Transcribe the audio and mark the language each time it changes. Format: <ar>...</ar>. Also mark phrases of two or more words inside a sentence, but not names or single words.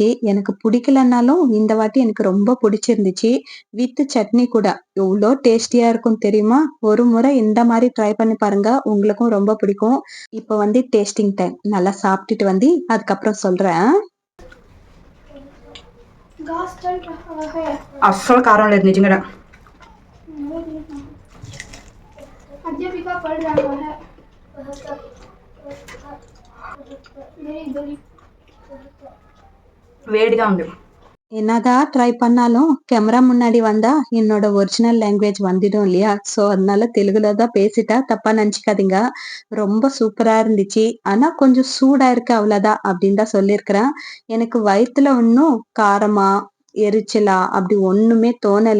<ta>எனக்கு பிடிக்கலன்னாலும் இந்த வாட்டி எனக்கு ரொம்ப பிடிச்சிருந்துச்சு. வித் சட்னி கூட. எவ்ளோ டேஸ்டியா இருக்கும் தெரியுமா? ஒரு முறை இந்த மாரி ட்ரை பண்ணி பாருங்க. உங்களுக்கும் ரொம்ப பிடிக்கும். இப்ப வந்து</ta> <en>tasting time.</en> <ta>நல்லா சாப்பிட்டுட்டு வந்து அதுக்கப்புறம் சொல்றேன்.</ta> <te>అస్సలు కారం లేదు నిజంగా. వేడిగా ఉంది.</te> <ta>என்னதான் ட்ரை பண்ணாலும் கேமரா முன்னாடி வந்தா என்னோட</ta> <en>original language</en> <ta>வந்துடும் இல்லையா? ஸோ அதனால தெலுங்குல தான் பேசிட்டா தப்பா நினைச்சுக்காதீங்க. ரொம்ப சூப்பரா இருந்துச்சு. ஆனா கொஞ்சம் சூடா இருக்கு அவ்வளோதான் அப்படின்னு தான் சொல்லியிருக்கிறேன். எனக்கு வயித்துல ஒண்ணும் காரமா, எரிச்சலா அப்படி ஒண்ணுமே தோணல.</ta>